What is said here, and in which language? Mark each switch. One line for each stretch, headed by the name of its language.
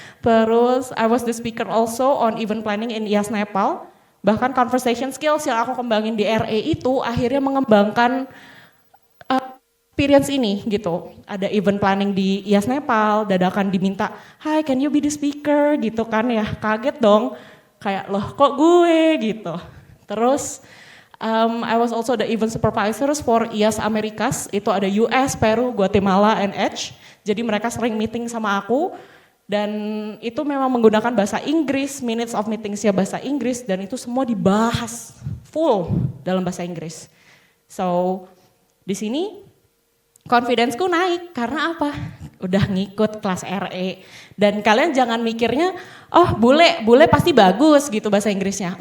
English: Terus I was the speaker also on event planning in IAS Nepal.
Indonesian: Bahkan conversation skills yang aku kembangin di RE itu akhirnya mengembangkan experience ini gitu. Ada event planning di IAS Nepal, dadakan diminta,
English: "Hi, can you be the speaker?"
Indonesian: gitu kan ya. Kaget dong, kayak loh kok gue gitu.
English: Terus I was also the event supervisors for IAS Americas,
Indonesian: itu ada
English: US, Peru, Guatemala, and Edge.
Indonesian: Jadi mereka sering meeting sama aku. Dan itu memang menggunakan bahasa Inggris, minutes of meetingsnya bahasa Inggris, dan itu semua dibahas full dalam bahasa Inggris. So di sini confidence-ku naik karena apa? Udah ngikut kelas RE. Dan kalian jangan mikirnya, oh bule pasti bagus gitu bahasa Inggrisnya.